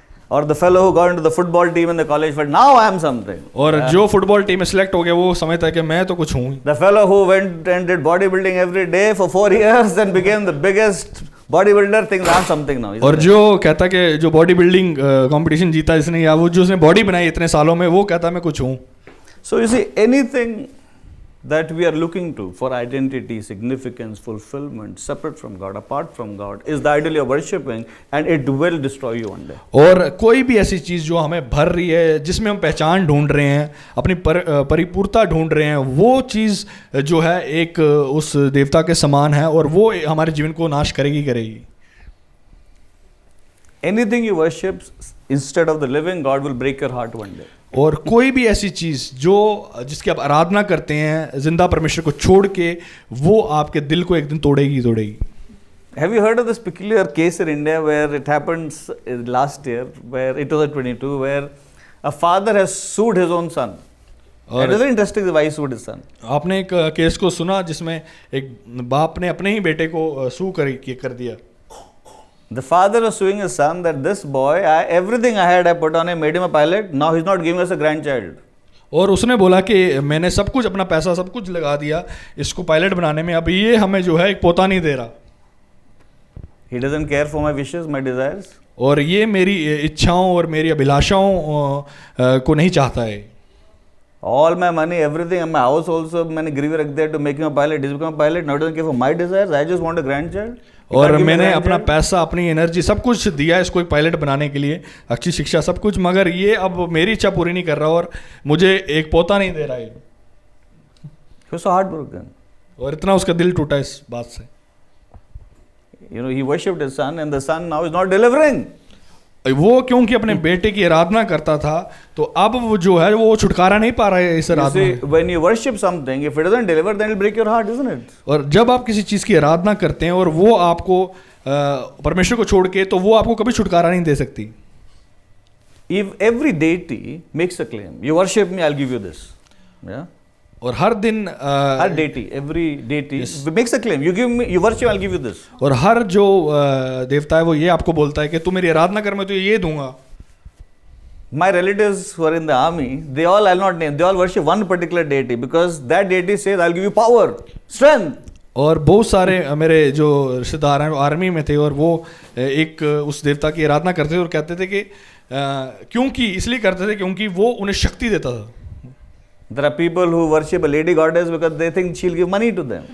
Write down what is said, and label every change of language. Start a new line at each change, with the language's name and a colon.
English: Or the fellow who got into the football team in the college felt now I am something.
Hindi: और जो football team में select हो गया वो समझता है कि मैं तो कुछ हूँ.
English: The fellow who went and did bodybuilding every day for 4 years and became the biggest bodybuilder thinks I'm something now.
Hindi: और जो कहता कि जो बॉडी बिल्डिंग कंपटीशन जीता जिसने या वो जो उसने बॉडी बनाई इतने सालों में वो कहता मैं कुछ हूँ.
English: So you see, anything that we are looking to for identity, significance, fulfillment, separate from God, apart from God, is the idol you're worshipping, and it will destroy you one day.
Hindi: और कोई भी ऐसी चीज़ जो हमें भर रही है जिसमें हम पहचान ढूंढ रहे हैं अपनी परिपूर्णता ढूंढ रहे हैं वो चीज़ जो है एक उस देवता के समान है और वो हमारे जीवन को नाश करेगी करेगी.
English: Anything you worship instead of the living God will break your heart one day.
Hindi: और कोई भी ऐसी चीज़ जो जिसकी आप आराधना करते हैं जिंदा परमेश्वर को छोड़ के वो आपके दिल को एक दिन तोड़ेगी तोड़ेगी.
English: Have you heard of this peculiar case in India where it happened last year, where it was at 22, where a father has sued his own son? It is very interesting why he sued his son.
Hindi: आपने एक case को सुना जिसमें एक बाप ने अपने ही बेटे को सू कर दिया.
English: The father was suing his son that this boy, everything I had, I put on him, made him a pilot. Now he's not giving us a grandchild.
Hindi: और उसने बोला कि मैंने सब कुछ अपना पैसा सब कुछ लगा दिया इसको पायलट बनाने में, अब ये हमें जो है एक पोता नहीं दे रहा.
English: He doesn't care for my wishes, my desires.
Hindi: और ये मेरी इच्छाओं और मेरी अभिलाषाओं को नहीं चाहता है.
English: All my money, everything, and my house also,
Hindi: मैंने गिरवी रख दिया
English: to make him a pilot. He's become a pilot. Now he doesn't care for my desires. I just want a grandchild.
Hindi: और मैंने अपना पैसा अपनी एनर्जी सब कुछ दिया इसको एक पायलट बनाने के लिए, अच्छी शिक्षा सब कुछ, मगर ये अब मेरी इच्छा पूरी नहीं कर रहा और मुझे एक पोता नहीं दे रहा है.
English: He was so heartbroken.
Hindi: और इतना उसका दिल टूटा इस बात से.
English: You know, he worshipped his son and the son now is not delivering.
Hindi: वो क्योंकि अपने बेटे की आराधना करता था तो अब वो जो है वो छुटकारा नहीं पा रहा है इस आराधना में.
English: When you worship something, if it doesn't deliver, then it will break your heart, isn't it?
Hindi: और जब आप किसी चीज़ की आराधना करते हैं और वो आपको परमेश्वर को छोड़ के तो वो आपको कभी छुटकारा नहीं दे सकती.
English: If every deity makes a claim, you worship me, I'll give you this. Yeah.
Hindi: और हर दिन हर
English: deity, every deity makes a claim. You give me, you worship, I'll give you this.
Hindi: और हर जो देवता है वो ये आपको बोलता है कि तू मेरी आराधना कर मैं तुझे ये दूंगा.
English: My relatives who are in the army, they all, I'll not name, they all worship one particular deity because that deity says, I'll give you power, strength.
Hindi: और बहुत सारे मेरे जो रिश्तेदार हैं वो आर्मी में थे और वो एक उस देवता की आराधना करते थे और कहते थे कि क्योंकि इसलिए करते थे क्योंकि वो उन्हें शक्ति देता था.
English: There are people who worship a lady goddess because they think she'll give money to them.